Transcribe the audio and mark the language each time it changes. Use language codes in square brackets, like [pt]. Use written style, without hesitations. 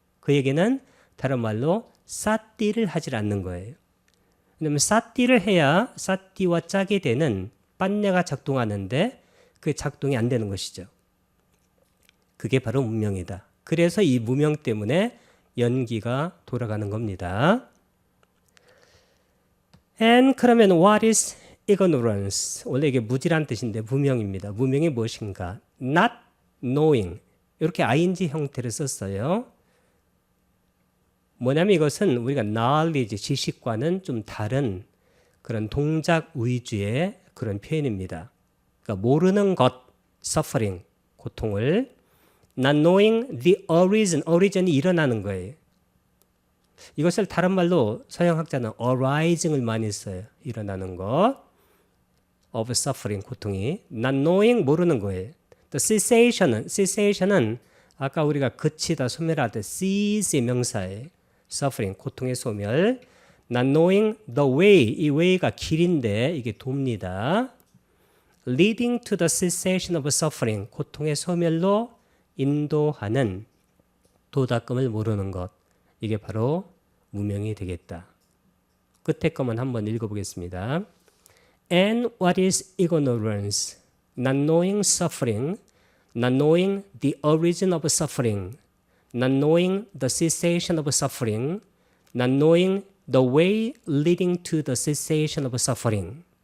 [ko] 그 얘기는 다른 말로 사띠를 하질 않는 거예요. 왜냐하면 사띠를 해야 사띠와 짝이 되는 빤야가 작동하는데 그 작동이 안 되는 것이죠. 그게 바로 무명이다. 그래서 이 무명 때문에 연기가 돌아가는 겁니다. [en] And [ko] 그러면 [en] what is ignorance? [ko] 원래 이게 무지란 뜻인데 무명입니다. 무명이 무엇인가? [en] Not knowing. [ko] 이렇게 ing 형태를 썼어요. 뭐냐면 이것은 우리가 knowledge, 지식과는 좀 다른 그런 동작 위주의 그런 표현입니다. 그러니까 모르는 것, suffering, 고통을 [en] not knowing the origin, [ko] origin이 일어나는 거예요. 이것을 다른 말로 서양학자는 arising을 많이 써요. 일어나는 것 [en] of suffering, [ko] 고통이 [en] not knowing, [ko] 모르는 거예요. [en] The cessation [ko] 은 아까 우리가 그치다, 소멸할 때 cease의 명사예요. suffering, 고통의 소멸. [en] not knowing the way, [ko] 이 way가 길인데 이게 돕니다. [en] leading to the cessation of suffering, [ko] 고통의 소멸로 인도하는 도닦음을 모르는 것. 이게 바로 무명이 되겠다. 끝에 것만 한번 읽어보겠습니다. [en] And what is ignorance? Not knowing suffering, not knowing the origin of suffering, not knowing the cessation of suffering, not knowing the way leading to the cessation of suffering.